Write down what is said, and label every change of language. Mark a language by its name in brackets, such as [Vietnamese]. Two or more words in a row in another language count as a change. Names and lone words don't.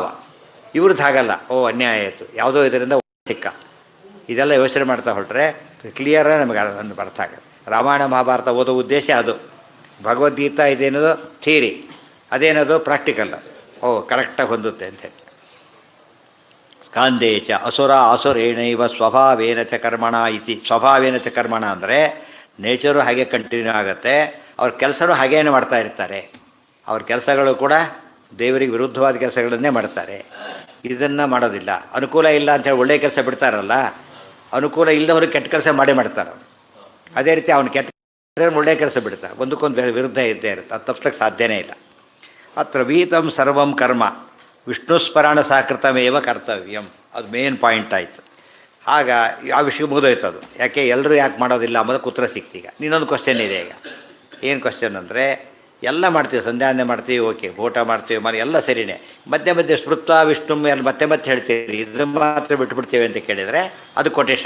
[Kannada] ಇವ್ರದ್ದು ಹಾಗಲ್ಲ, ಅನ್ಯಾಯ ಆಯಿತು, ಯಾವುದೋ ಇದರಿಂದ ಸಿಕ್ಕ. ಇದೆಲ್ಲ ಯೋಚನೆ ಮಾಡ್ತಾ ಹೊರಟ್ರೆ ಕ್ಲಿಯರಾಗಿ ನಮಗೆ ಅರ್ಥ ಆಗುತ್ತೆ. ರಾಮಾಯಣ ಮಹಾಭಾರತ ಓದೋ ಉದ್ದೇಶ ಅದು. ಭಗವದ್ಗೀತಾ ಇದೇನದು ಥಿಯರಿ, ಅದೇನದು ಪ್ರಾಕ್ಟಿಕಲ್. ಕರೆಕ್ಟಾಗಿ ಹೊಂದುತ್ತೆ ಅಂತೇಳಿ. [Sanskrit] ಸ್ಕಾಂದೇ ಚ ಅಸುರೇಣೈವ ಸ್ವಭಾವೇನ ಚ ಕರ್ಮಣ ಇತಿ. ಸ್ವಭಾವೇನ ಚ ಕರ್ಮಣ [Kannada] ಅಂದರೆ ನೇಚರು ಹಾಗೆ ಕಂಟಿನ್ಯೂ ಆಗುತ್ತೆ. ಅವ್ರ ಕೆಲಸನೂ ಹಾಗೇನೆ ಮಾಡ್ತಾ ಇರ್ತಾರೆ. ಅವ್ರ ಕೆಲಸಗಳು ಕೂಡ ದೇವರಿಗೆ ವಿರುದ್ಧವಾದ ಕೆಲಸಗಳನ್ನೇ ಮಾಡ್ತಾರೆ. ಇದನ್ನು ಮಾಡೋದಿಲ್ಲ. ಅನುಕೂಲ ಇಲ್ಲ ಅಂಥೇಳಿ ಒಳ್ಳೆಯ ಕೆಲಸ ಬಿಡ್ತಾರಲ್ಲ, ಅನುಕೂಲ ಇಲ್ಲದವ್ರಿಗೆ ಕೆಟ್ಟ ಕೆಲಸ ಮಾಡ್ತಾರೆ. ಅದೇ ರೀತಿ ಅವ್ನು ಕೆಟ್ಟ ಒಳ್ಳೆಯ ಕೆಲಸ ಬಿಡ್ತಾರೆ. ಒಂದಕ್ಕೊಂದು ವಿರುದ್ಧ ಇದ್ದೇ ಇರುತ್ತೆ. ಅದು ತಪ್ಪಿಸ್ಲಿಕ್ಕೆ ಸಾಧ್ಯನೇ ಇಲ್ಲ. [Sanskrit] ಅತ್ರ ವೀತಂ ಸರ್ವಂ ಕರ್ಮ ವಿಷ್ಣುಸ್ಮರಣ ಸಹಕೃತಮೇವ ಕರ್ತವ್ಯಂ. [Kannada] ಅದು [English] main point [Kannada] ಆಯಿತು. ಆಗ ಆ ವಿಷಯ ಮುಗಿದೋಯ್ತು ಅದು. ಯಾಕೆ ಎಲ್ಲರೂ ಯಾಕೆ ಮಾಡೋದಿಲ್ಲ ಅಂಬೋದಕ್ಕೆ ಉತ್ತರ ಸಿಕ್ತೀಗ. ಇನ್ನೊಂದು ಕ್ವಶನ್ ಇದೆ ಈಗ. ಏನು ಕ್ವಶನ್ ಅಂದರೆ, ಎಲ್ಲ ಮಾಡ್ತೀವಿ, ಸಂಧ್ಯಾನೆ ಮಾಡ್ತೀವಿ, ಓಕೆ, ಊಟ ಮಾಡ್ತೀವಿ, ಎಲ್ಲ ಸರಿಯೇ, ಮಧ್ಯೆ [Sanskrit] ಸ್ಮೃತ್ವ ವಿಷ್ಣು [Kannada] ಎಲ್ಲ ಮತ್ತೆ ಹೇಳ್ತೀವಿ, ಇದು ಮಾತ್ರ ಬಿಟ್ಬಿಡ್ತೀವಿ ಅಂತ ಕೇಳಿದರೆ ಅದು ಕೊಟೇಶನ್.